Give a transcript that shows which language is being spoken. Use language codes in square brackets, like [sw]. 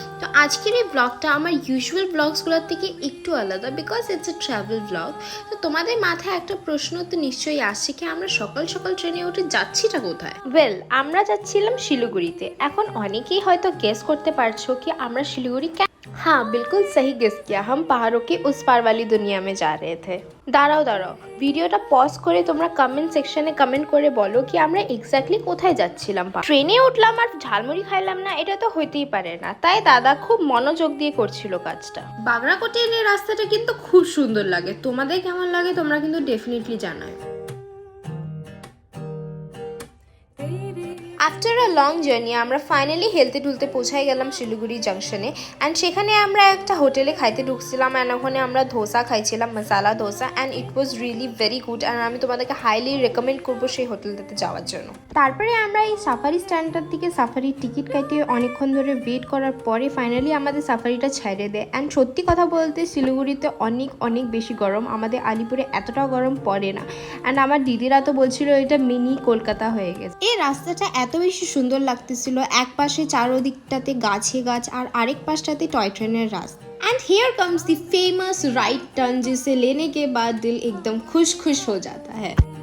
[bn] তো আজকের এই ব্লগটা আমার ইউজুয়াল ব্লগসগুলোর থেকে একটু আলাদা [en] Because it's a travel blog. [bn] তো তোমাদের মাথায় একটা প্রশ্ন তো নিশ্চয়ই আসছে কি আমরা সকাল সকাল ট্রেনে উঠে যাচ্ছিটা কোথায়? আমরা যাচ্ছিলাম শিলিগুড়িতে। এখন অনেকেই হয়তো গেস করতে পারছো কি আমরা শিলিগুড়ি [hi] हाँ बिल्कुल सही गेस किया। हम पहाड़ों के उस पार वाली दुनिया में जा रहे थे। [bn] দাঁড়াও ভিডিওটা পজ করে তোমরা কমেন্ট সেকশনে কমেন্ট করে বলো কি আমরা এক্স্যাক্টলি কোথায় যাচ্ছিলাম। ট্রেনে উঠলাম আর ঝালমুড়ি খাইলাম না, এটা তো হইতেই পারে না। তাই দাদা খুব মনোযোগ দিয়ে করছিল কাজটা। বাগরাকোটের এই রাস্তাটা কিন্তু খুব সুন্দর লাগে। তোমাদের কেমন লাগে তোমরা কিন্তু ডেফিনেটলি জানাও। [en] after a long journey [bn] আমরা ফাইনালি হেলতে টুলতে পৌঁছাই গেলাম শিলিগুড়ি জাংশনে অ্যান্ড সেখানে আমরা একটা হোটেলে খাইতে ঢুকছিলাম অ্যান্ড ওখানে আমরা ধোসা খাইছিলাম, মশালা dosa, [en] and it was really very good [bn] and আমি তোমাদেরকে হাইলি রেকমেন্ড করবো সেই হোটেলটাতে যাওয়ার জন্য। তারপরে আমরা এই সাফারি স্ট্যান্ডটার দিকে সাফারির টিকিট কাটিয়ে অনেকক্ষণ ধরে ওয়েট করার পরে ফাইনালি আমাদের সাফারিটা ছেড়ে দেয় অ্যান্ড সত্যি কথা বলতে শিলিগুড়িতে অনেক বেশি গরম, আমাদের আলিপুরে এতটাও গরম পড়ে না অ্যান্ড আমার দিদিরা তো বলছিল এটা মিনি কলকাতা হয়ে গেছে। এই রাস্তাটা এত বেশি সুন্দর লাগতেছিল, এক পাশে চারোদিকটাতে গাছে গাছ আর আরেক পাশটাতে টয় ট্রেনের রাস্তা। [en] and here comes the famous right turn [hi] जिसे लेने के बाद दिल एकदम खुश हो जाता है।